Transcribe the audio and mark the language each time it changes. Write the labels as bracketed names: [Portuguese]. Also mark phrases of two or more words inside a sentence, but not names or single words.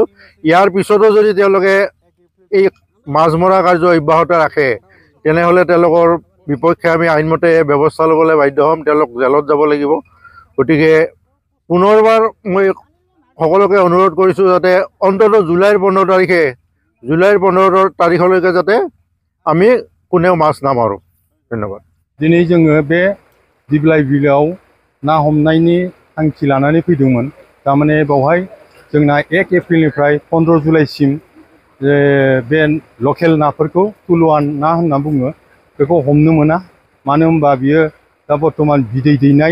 [Assamese] ইয়াৰ পিছতো যদি তেওঁলোকে এই মাছ মৰা কাৰ্য অব্যাহত ৰাখে তেনেহ'লে তেওঁলোকৰ বিপক্ষে আমি আইনমতে ব্যৱস্থা ল'বলৈ বাধ্য হ'ম। তেওঁলোক জেলত যাব লাগিব। গতিকে পুনৰবাৰ মই সকলোকে অনুৰোধ কৰিছোঁ যাতে অন্ততঃ জুলাইৰ 15 তাৰিখলৈকে যাতে আমি কোনেও মাছ নামাৰোঁ। ধন্যবাদ। [Bodo] दिनै जोङो बे दिप्लाय बिलोआव ना हमनायनि थांखि लानानै फैदोंमोन। थारमाने बेवहाय जोंना 1 एप्रिलनिफ्राय 15 जुलाइसिम बे लकेल नाफोरखौ तुलुवा ना होनना बुङो बेखौ हमनो मोना। मानो होनबा बियो दा बर्थमान बिदै दैनाय।